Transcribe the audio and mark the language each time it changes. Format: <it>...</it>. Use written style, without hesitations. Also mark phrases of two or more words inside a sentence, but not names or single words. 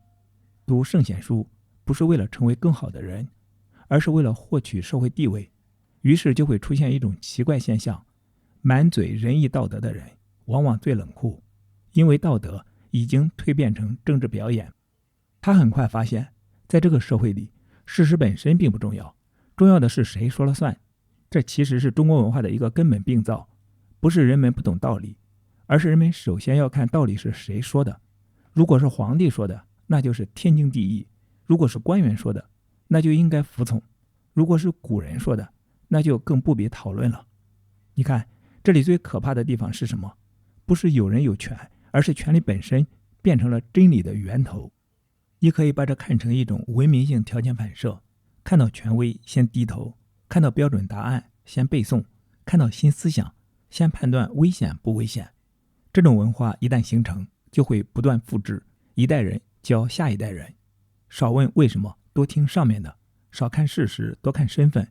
<zh>讀聖賢書不是為了成為更好的人，而是為了獲取社會地位。於是就會出現一種奇怪現象：滿嘴仁義道德的人往往最冷酷，因為道德已經蛻變成政治表演。他很快發現，在這個社會裡，事實本身並不重要，重要的是誰說了算。這其實是中國文化的一個根本病灶，不是人們不懂道理，而是人們首先要看道理是誰說的。如果是皇帝說的，那就是天經地義；如果是官员說的，那就應該服從；如果是古人說的，那就更不必討論了。你看，這裡最可怕的地方是什麼？不是有人有權，而是權力本身變成了真理的源頭。你可以把這看成一種文明性条件反射，看到權威先低頭，看到標準答案先背誦，看到新思想先判斷危險不危險。這種文化一旦形成，就會不斷複製，一代人教下一代人。少問為什麼，多聽上面的；少看事實，多看身份。</zh>